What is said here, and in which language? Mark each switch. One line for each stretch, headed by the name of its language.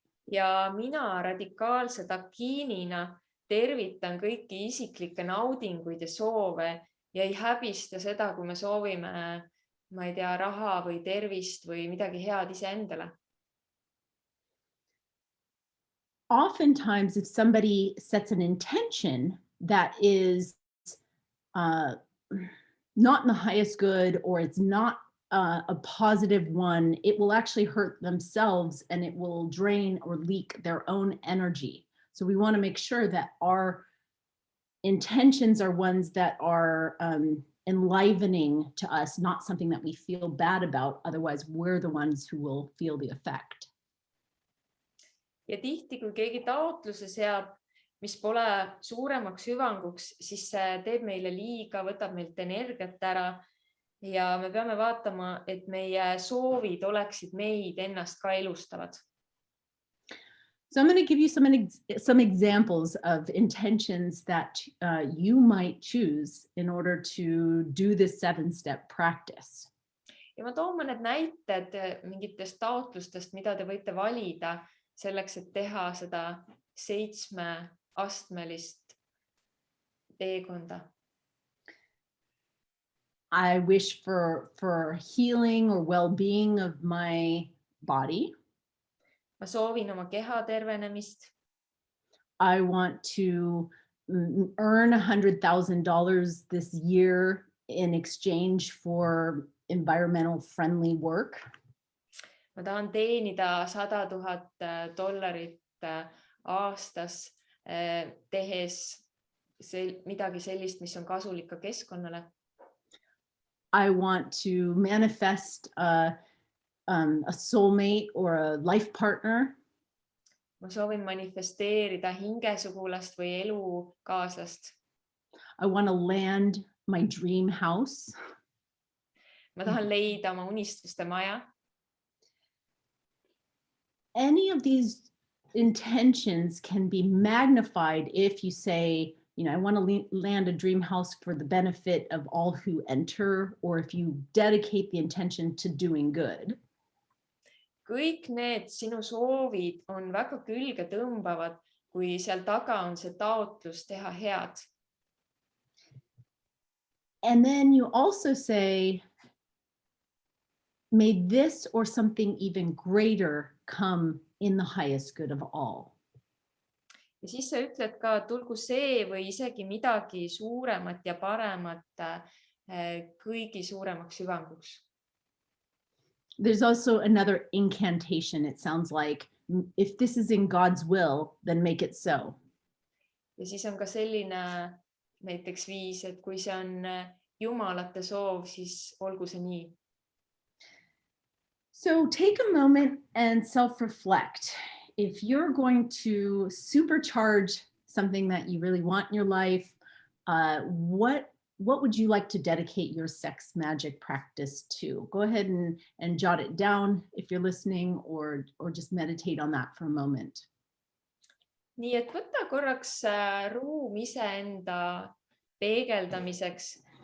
Estonian: Ja mina radikaalse takiinina tervitan kõiki isiklikke naudinguid ja soove ja ei häbista seda, kui me soovime, ma ei tea, raha või tervist või midagi head iseendale.
English: Oftentimes, if somebody sets an intention that is not in the highest good, or it's not a positive one, it will actually hurt themselves and it will drain or leak their own energy. So we want to make sure that our intentions are ones that are enlivening to us, not something that we feel bad about. Otherwise, we're the ones who will feel the effect.
Estonian: Ja tihti, kui keegi taotluse seab, mis pole suuremaks hüvanguks, siis see teeb meile liiga, võtab meilt energiat ära ja me peame vaatama, et meie soovid oleksid meid ennast ka elustavad.
English: So I'm going to give you some examples of intentions that you might choose in order to do this 7-step practice.
Estonian: Ja ma toon mõned näited mingitest taotlustest, mida te võite valida selleks, et teha seda 7-astmelist teekonda.
English: I wish for healing or well-being of my body.
Estonian: Ma soovin oma keha tervenemist.
English: I want to earn $100,000 this year in exchange for environmental friendly work.
Estonian: Ma tahan teenida $100,000 aastas, tehes midagi sellist, mis on kasulik ka keskkonnale.
English: I want to manifest a soulmate or a life partner.
Estonian: Ma soovin manifesteerida hingesugulast või elukaaslast.
English: I want to land my dream house.
Estonian: Ma tahan leida oma unistuste maja.
English: Any of these intentions can be magnified if you say, you know, I want to land a dream house for the benefit of all who enter, or if you dedicate the intention to doing good.
Estonian: Kõik need sinu soovid on väga külge tõmbavad, kui seal taga on see taotlus teha head.
English: And then you also say, may this or something even greater come in the highest good of all.
Estonian: Ja siis sa ütled ka, tulgu see või isegi midagi suuremat ja paremat kõigi suuremaks hüvanguks.
English: There's also another incantation. It sounds like, if this is in God's will, then make it so.
Estonian: Ja siis on ka selline näiteks viis, et kui see on jumalate soov, siis olgu see nii.
English: So take a moment and self-reflect. If you're going to supercharge something that you really want in your life, what would you like to dedicate your sex magic practice to? Go ahead and jot it down if you're listening, or just meditate on that for a moment.
Estonian: Nii et võta korraks ruum iseenda peegeldamiseks.